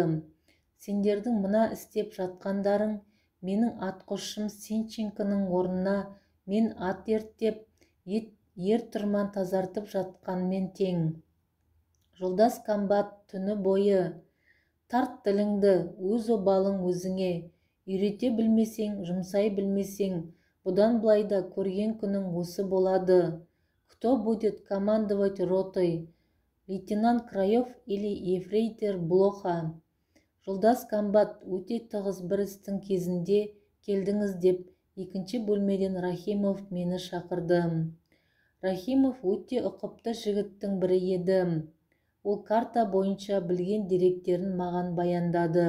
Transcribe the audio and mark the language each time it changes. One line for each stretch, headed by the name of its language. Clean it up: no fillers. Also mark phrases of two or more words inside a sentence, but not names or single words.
Kazakh: Сендердің мына істеп жатқандарың, менің атқосшым Сенченконың орнына мен ат ерттеп, ер-тұрман тазартып жатқанмен тең. Жолдас комбат түні бойы, тарт тіліңді, өз обалың өзіңе, үйрете білмесең, жұмсай білмесең, бұдан былай да көрген күнің осы болады.
Russian: Кто будет командовать ротой? Лейтенант Краев или ефрейтор Блоха?
Kazakh: Жолдас комбат, өте тығыз бір істің кезінде келдіңіз деп, екінші бөлмеден Рахимов мені шақырды. Рахимов өте ұқыпты жігіттің бірі еді. Ол карта бойынша білген деректерін маған баяндады.